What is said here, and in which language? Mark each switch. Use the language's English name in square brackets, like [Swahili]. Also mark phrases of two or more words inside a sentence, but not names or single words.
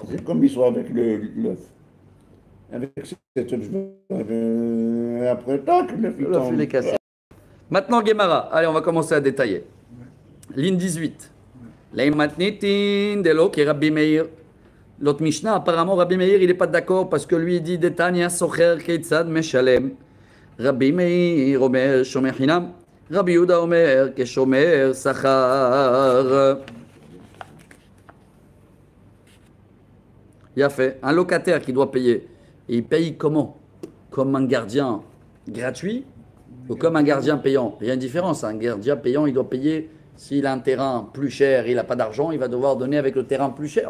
[French] C'est comme l'histoire avec l'œuf. Avec cette œuf, après, tac, l'œuf, il est cassé. Maintenant, Gemara. Allez, on va commencer à détailler. Ligne 18. L'autre Mishnah, apparemment, Rabbi Meir, il n'est pas d'accord parce que lui, il dit [Hebrew] דתניא שוכר כיצד משלם. רבי מאיר אומר שומר חינם. רבי יהודה אומר כשומר שכר. [French] Il a fait un locataire qui doit payer. Et il paye comment? Comme un gardien gratuit ou comme un gardien payant? Il y a une différence. Un gardien payant, il doit payer. S'il a un terrain plus cher, il n'a pas d'argent, il va devoir donner avec le terrain plus cher.